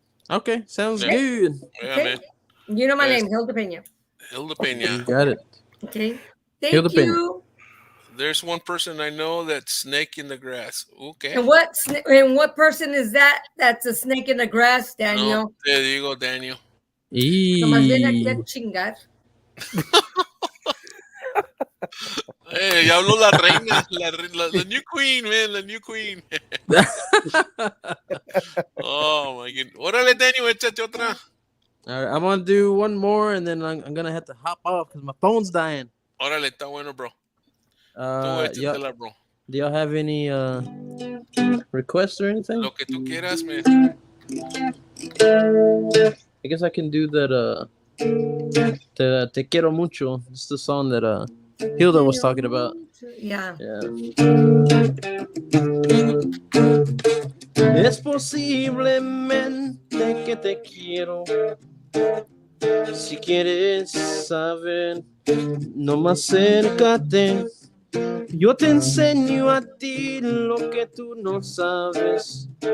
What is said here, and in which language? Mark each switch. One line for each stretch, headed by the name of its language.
English: Okay, sounds good. Yeah, okay. man. You know my name, Hilda Pena. Hilda Pena. Got it. Okay. Thank Hilda Pena. you. There's one person I know that's snake in the grass. Okay. And what person is that? That's a snake in the grass, Daniel.
Spanish: No, te digo, Daniel. Nomás ven aquí a chingar. Hey, ya habló la reina, la
English: new queen,
Spanish: man, la
English: new queen. Oh my goodness.
Spanish: Órale, Daniel, échate otra.
English: All right, I'm gonna do one more, and then I'm gonna have to hop off because my phone's dying.
Spanish: Órale, está bueno, bro. Bro.
English: Do y'all have any requests or anything?
Spanish: Lo que tú quieras, man.
English: I guess I can do that.
Spanish: Te quiero mucho.
English: It's the song that Hilda was talking about. Yeah.
Spanish: Es posiblemente que te quiero. Si quieres saber, nomás acércate. Yo te enseño a ti lo que tú no sabes.